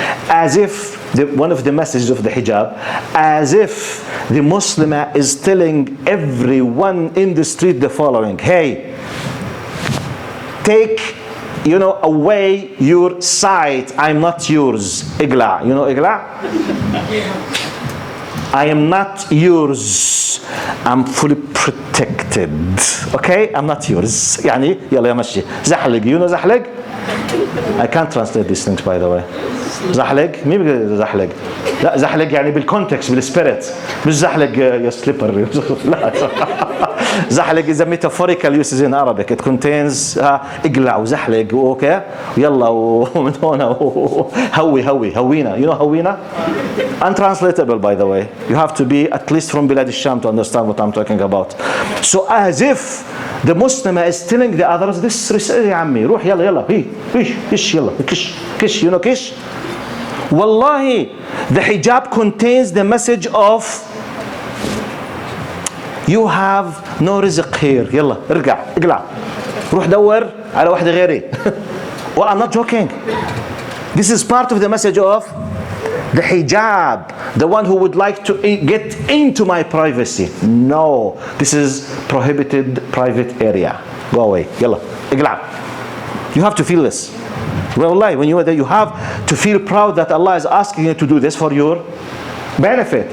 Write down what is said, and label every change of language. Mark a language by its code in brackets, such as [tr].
[en] As if one of the messages of the hijab, as if the Muslimah is telling everyone in the street the following: hey, take away your sight, I'm not yours. [ar] Igla, igla? [en] I am not yours, I'm fully protected. Okay, I'm not yours. [ar] يعني يلا يا مشي زحلق. زحلق? [en] I can't translate these things, by the way. [ar] زحلق مين بيقول زحلق؟ لا زحلق يعني بالكونتكست بالسبيريت، مش زحلق يا سليبر. لا زحلق [en] is a metaphorical usage in Arabic. It contains [ar] اقلع وزحلق اوكي يلا ومن هنا هوينا. هوينا? [en] Untranslatable, by the way. You have to be at least from بلاد الشام to understand what I'm talking about. So as if the Muslim is telling the others, this [ar] يا عمي روح يلا كش يلا كش كش. [en] Wallahi, the hijab contains the message of you have no rizq here. [ar] يلا ارجع اقلع روح دور على واحدة غيري. [en] Well, I'm not joking. This is part of the message of the hijab, the one who would like to get into my privacy. No, this is prohibited private area. Go away. [ar] يلا اقلع. [en] You have to feel this. Wallahi, when you are there, you have to feel proud that Allah is asking you to do this for your benefit.